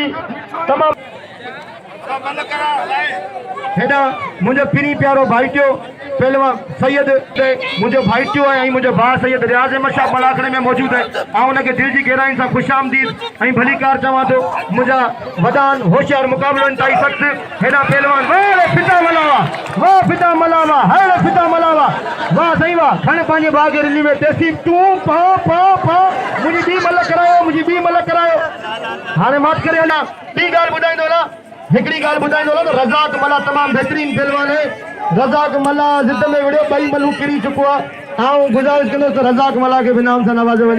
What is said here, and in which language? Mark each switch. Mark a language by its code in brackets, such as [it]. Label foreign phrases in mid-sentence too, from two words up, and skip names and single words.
[sd] हेॾा ही तमाम हेॾा मुंहिंजो पिनी प्यारो भाइटियो पहलवान सैयद मुंहिंजो भाइटियो आहे ऐं मुंहिंजो भाउ सैयद रियाज़ अहमद शाह मलाखड़े में मौजूदु आहे। ऐं हुनखे दिलि जी गहराई सां ख़ुशि आमदीद ऐं भली कार चवां थो। मुंहिंजा वॾान होशियार मुक़ाबिलो इंतहाई सख़्तु हेॾा पहलवान वाह फिदा मलावा वाह फिदा मलावा हर फिदा मलावा वाह सही वाह खण पंहिंजे भाउ खे रिली में तेसी तूं पा पा पा मुंहिंजी ॿी मल करायो मुंहिंजी ॿी मल करायो। हाणे माफ़ करे हलां ॿी ॻाल्हि ॿुधाईंदो हलां हिकिड़ी ॻाल्हि ॿुधाईंदो हलां त रज़ाक मला तमामु बहितरीनु पहलवान आहे। रज़ाक मला ज़िद में विड़ियो ॿई मलूं किरी चुको आहे। आउं गुज़ारिश कंदुसि त रज़ाक मला खे बि इनाम सां नवाज़ो वञे।